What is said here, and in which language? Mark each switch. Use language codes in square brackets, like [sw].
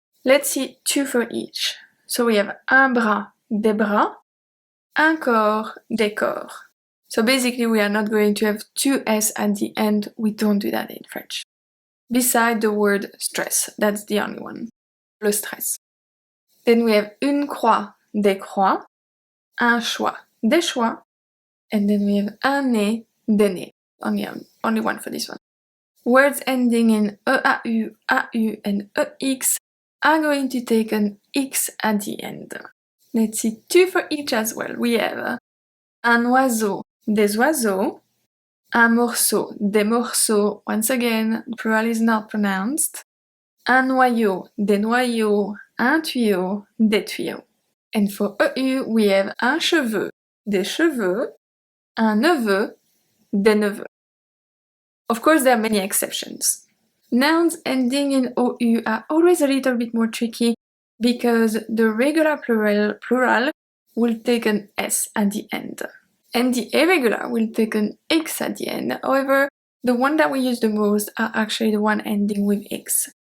[en] Let's see 2 for each. So we have [fr] un bras, des bras, un corps, des corps. [en] So basically we are not going to have 2 S at the end. We don't do that in French. Beside the word stress, that's the only one. [fr] Le stress. [en] Then we have [fr] une croix, des croix, un choix, des choix, [en] and then we have [fr] un nez, des nez. [en] Only one for this one. Words ending in EAU, AU, and EX are going to take an X at the end. Let's see 2 for each as well. We have [fr] un oiseau, des oiseaux, un morceau, des morceaux. [en] Once again, plural is not pronounced. [fr] Un noyau, des noyaux, un tuyau, des tuyaux. [en] And for EU, we have [fr] un cheveu, des cheveux, un neveu, des neveux. [en] Of course, there are many exceptions. Nouns ending in OU are always a little bit more tricky because the regular plural will take an S at the end. And the irregular will take an X at the end. However, the one that we use the most are actually the one ending with X.